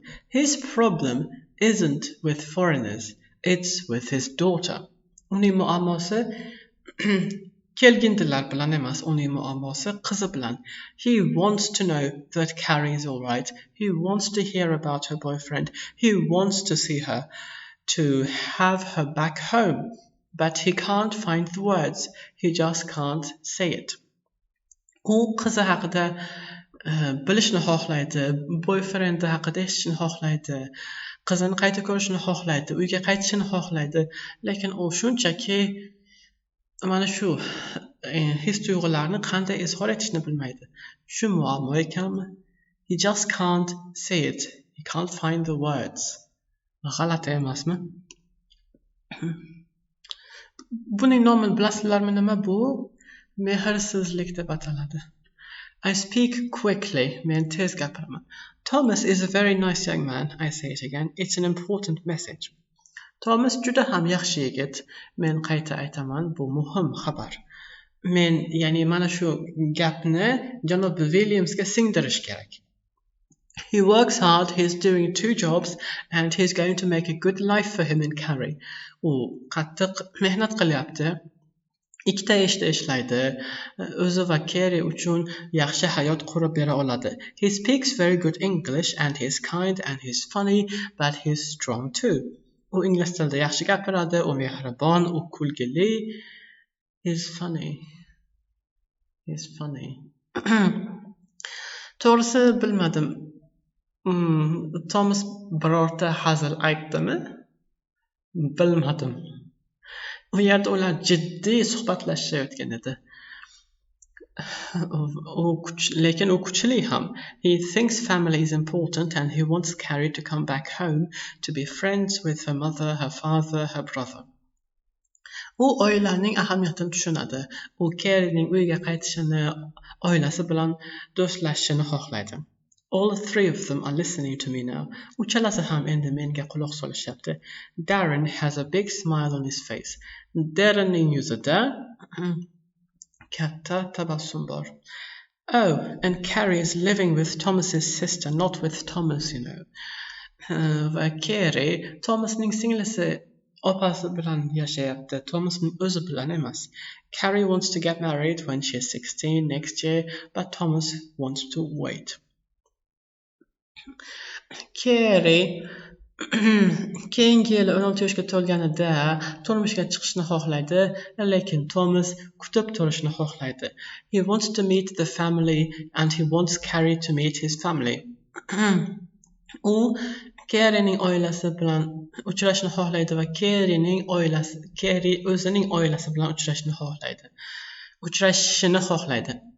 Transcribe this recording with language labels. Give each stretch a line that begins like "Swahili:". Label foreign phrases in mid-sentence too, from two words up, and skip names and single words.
English: His problem isn't with foreigners, it's with his daughter.
Uzbek: Uning muammosi kelgindilar bilan emas, uning muammosi qizi bilan.
English: He wants to know that Carrie is all right. He wants to hear about her boyfriend. He wants to see her, to have her back home. But he can't find the words. He just can't say it.
Uzbek: U qizi haqida bilishni xohlaydi, boyfriendi haqida eshitishni xohlaydi, qizini qayta ko'rishni xohlaydi, uyga qaytishini xohlaydi, lekin u shunchaki mana shu his-tuyg'ularni qanday izhor etishni bilmaydi. Shu muammo ekanmi?
English: He just can't say it. He can't find the words.
Uzbek: G'alati emasmi? Buning nomini bilasizlarmi nima bu? Mehrsizlik deb ataladi.
English: I speak quickly,
Uzbek: men tez gapiraman.
English: Thomas is a very nice young man, I say it again. It's an important message.
Uzbek: Thomas juda ham yaxshi yigit. Men qayta aytaman, bu muhim xabar. Men, ya'ni mana shu gapni Janob Williamsga singdirish kerak.
English: He works hard, he's doing 2 jobs, and he's going to make a good life for him in Carrie.
Uzbek: U qattiq mehnat qilyapti. 2 ishda ishlaydi. O'zi va Carrie uchun yaxshi hayot qurib bera oladi.
English: He speaks very good English and he's kind and he's funny, but he's strong too.
Uzbek: U ingliz tilida yaxshi gapiradi, u mehribon, u kulgili.
English: He's funny. He's funny.
Uzbek: To'g'risi bilmadim. Thomas birorta hazil aytdimi? Bilmadim. U yerda ular jiddiy suhbatlashayotgan edi. Lekin u kuchli ham.
English: He thinks family is important and he wants Carrie to come back home to be friends with her mother, her father, her brother.
Uzbek: U oilaning ahamiyatini tushunadi. U Carriening uyga qaytishini, oilasi bilan do'stlashishini xohlaydi.
English: All 3 of them are listening to me now.
Uzbek: Uchalasi ham endi menga quloq solishyapti.
English: Darren has a big smile on his face.
Uzbek: Darrenning yuzida katta tabassum bor.
English: Oh, and Carrie is living with Thomas's sister, not with Thomas, you know.
Uzbek: Va Carrie Thomasning singlisi opasi bilan yashayapti. Thomasning o'zi bilan emas.
English: Carrie wants to get married when she is 16 next year, but Thomas wants to wait.
Uzbek: Carrie keyingi yili 16 yoshga to'lganida turmushga chiqishni xohlaydi, lekin Thomas kutib turishni xohlaydi.
English: He wants to meet the family and he wants Carrie to meet his family.
Uzbek: U Carrie'ning oilasi bilan uchrashni xohlaydi va Carrie o'zining oilasi bilan uchrashishini xohlaydi.